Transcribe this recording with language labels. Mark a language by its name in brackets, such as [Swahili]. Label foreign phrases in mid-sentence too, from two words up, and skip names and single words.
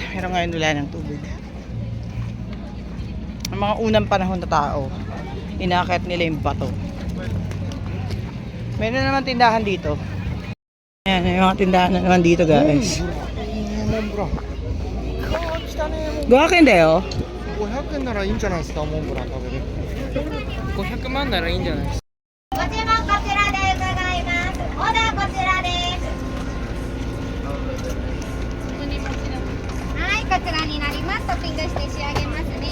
[Filipino] Pero ngayon wala ng tubig. Ang mga unang panahon na tao, inaakit nila yung bato. Meron naman tindahan dito. Ayan, may mga tindahan na naman dito guys. Gawakin dayo? [Japanese] 500 円ならいいんじゃないですか、モンブラン食べれる。500万ならいいんじゃないですか。ご注文こちらで伺います。オーダーこちらです。はい、こちらになります。トッピングして仕上げますね。